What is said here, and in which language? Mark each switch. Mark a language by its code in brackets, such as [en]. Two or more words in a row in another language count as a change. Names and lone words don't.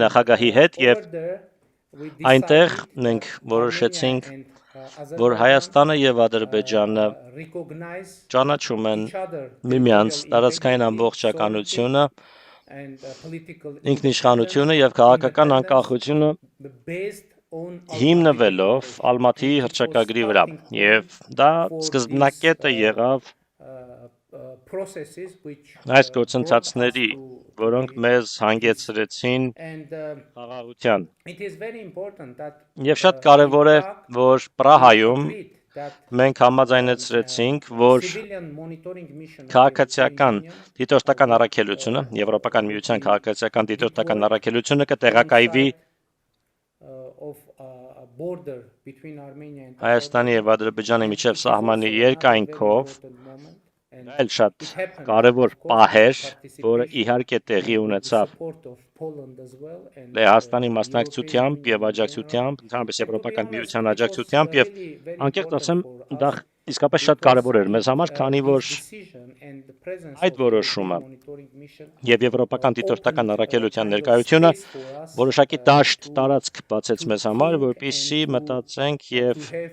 [hy] նախագահի հետ եւ այնտեղ մենք որոշեցինք, որ Հայաստանը եւ Ադրբեջանը ճանաչում են միմյանց տարածքային ամբողջականությունը, ինքնիշխանությունը եւ քաղաքական անկախությունը հիմնվելով Ալմատիի հռչակագրի վրա եւ դա սկզբնակետը եղավ [en] processes which [hy] Այս [en] brought us [hy] գործընթացների, [en] to [hy] որոնք [en] today. [hy] մեզ հանգեցրեցին [en] And [hy] խաղաղության։ [en] it is very important that [hy] Եվ շատ կարևոր է, [en] in Prague [hy] որ [en] we [hy] Պրահայում [en] agreed that [hy] մենք համաձայնեցրեցինք, որ [en] civilian monitoring mission of the [hy] քաղաքացիական [en] European Union [hy] դիտորդական առաքելությունը, Եվրոպական միության քաղաքացիական դիտորդական առաքելությունը կտեղակայվի [en] of a border between Armenia and [hy] Հայաստանի եւ Ադրբեջանի միջև սահմանի երկայնքով, այլ շատ կարևոր պահեր, որը իհարկե տեղի ունեցավ Լեհաստանի մասնակցությամբ եւ աջակցությամբ, ընդհանրապես Եվրոպական միության աջակցությամբ եւ անկեղծ ասեմ, դա իսկապես շատ կարևոր էր մեզ համար, քանի որ այդ որոշումը եւ Եվրոպական դիտորդական առաքելության ներկայությունը որոշակի դաշտ տարածք բացեց մեզ համար, որպեսզի մտածենք եւ